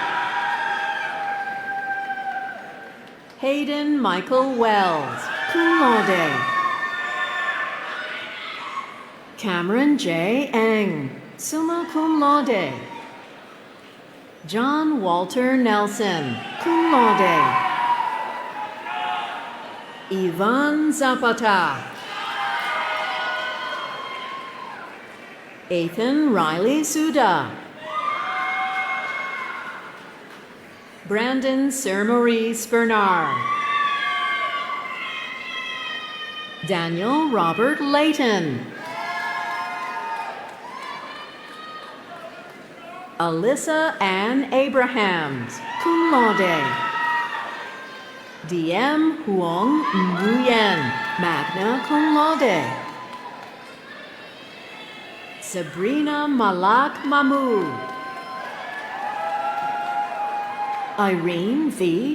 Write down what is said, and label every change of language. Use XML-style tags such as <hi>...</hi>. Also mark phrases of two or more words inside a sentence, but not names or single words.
<en>Hayden Michael Wells,</en> <la>cum laude.</la> <en>Cameron J. Eng,</en> <la>summa cum laude.</la> <en>John Walter Nelson,</en> <la>cum laude.</la> <en>Ivan Zapata. Ethan Riley Suda. Brandon Sir Maurice Bernard. Daniel Robert Layton. Alyssa Ann Abrahams,</en> <la>cum laude.</la> <en>DM Huong Nguyen,</en> <la>magna cum laude.</la> <en>Sabrina Malak Mahmood. Irene V.</en>